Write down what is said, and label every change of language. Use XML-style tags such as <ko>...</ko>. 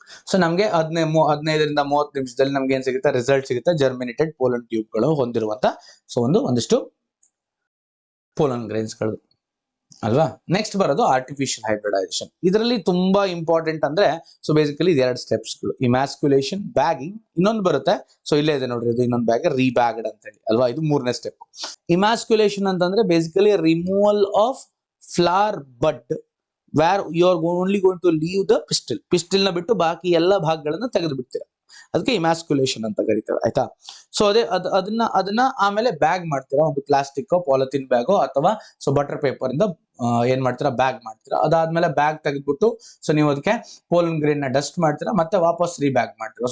<kn>So ನಮ್ಗೆ 15ರಿಂದ 30 ನಿಮಿಷದಲ್ಲಿ ನಮ್ಗೆ ಏನ್ ಸಿಗುತ್ತೆ, ರಿಸಲ್ಟ್ ಸಿಗುತ್ತೆ, ಜರ್ಮಿನೇಟೆಡ್ ಪೋಲನ್ ಟ್ಯೂಬ್ ಗಳು ಹೊಂದಿರುವಂತ ಸೊ ಒಂದಿಷ್ಟು ಪೋಲನ್ ಗ್ರೈನ್ಸ್ ಗಳು ಅಲ್ವಾ. ನೆಕ್ಸ್ಟ್ ಬರೋದು ಆರ್ಟಿಫಿಷಿಯಲ್ ಹೈಬ್ರಿಡೈಸೇಷನ್. ಇದರಲ್ಲಿ ತುಂಬಾ ಇಂಪಾರ್ಟೆಂಟ್ ಅಂದ್ರೆ ಸೊ ಬೇಸಿಕಲಿ ಇದು 2 ಸ್ಟೆಪ್ಸ್ ಗಳು, ಇಮ್ಯಾಸ್ಕ್ಯುಲೇಷನ್, ಬ್ಯಾಗಿಂಗ್, ಇನ್ನೊಂದು ಬರುತ್ತೆ. ಸೊ ಇಲ್ಲೇ ಇದೆ ನೋಡ್ರಿ, ಇದು ಇನ್ನೊಂದು ಬ್ಯಾಗ್ ರೀಬ್ಯಾಗ್ಡ್ ಅಂತ ಹೇಳಿ ಅಲ್ವಾ, ಇದು 3ನೇ ಸ್ಟೆಪ್.</kn> <en>Emasculation ಅಂತಂದ್ರೆ basically removal of flower bud where you are only going to leave the pistil.</en> <kn>Pistil ನ ಬಿಟ್ಟು ಬಾಕಿ ಎಲ್ಲ ಭಾಗಗಳನ್ನ ತೆಗೆದು ಬಿಡ್ತೀರಾ, ಅದಕ್ಕೆ ಇಮ್ಯಾಸ್ಕ್ಯುಲೇಷನ್ ಅಂತ ಕರಿತೇವೆ, ಆಯ್ತಾ. ಸೊ ಅದನ್ನ ಆಮೇಲೆ ಬ್ಯಾಗ್ ಮಾಡ್ತೀರಾ, ಒಂದು ಪ್ಲಾಸ್ಟಿಕ್ ಪಾಲಿಥಿನ್ ಬ್ಯಾಗೋ ಅಥವಾ ಸೊ ಬಟರ್ ಪೇಪರ್ ಇಂದ ಏನ್ ಮಾಡ್ತೀರಾ, ಬ್ಯಾಗ್ ಮಾಡ್ತೀರಾ. ಅದಾದ್ಮೇಲೆ ಬ್ಯಾಗ್ ತೆಗೆದ್ಬಿಟ್ಟು ಸೊ ನೀವು ಅದಕ್ಕೆ ಪೋಲನ್ ಗ್ರೇನ್ ನ ಡಸ್ಟ್ ಮಾಡ್ತೀರಾ, ಮತ್ತೆ ವಾಪಸ್ ರೀಬ್ಯಾಗ್ ಮಾಡ್ತೀರಾ.</kn>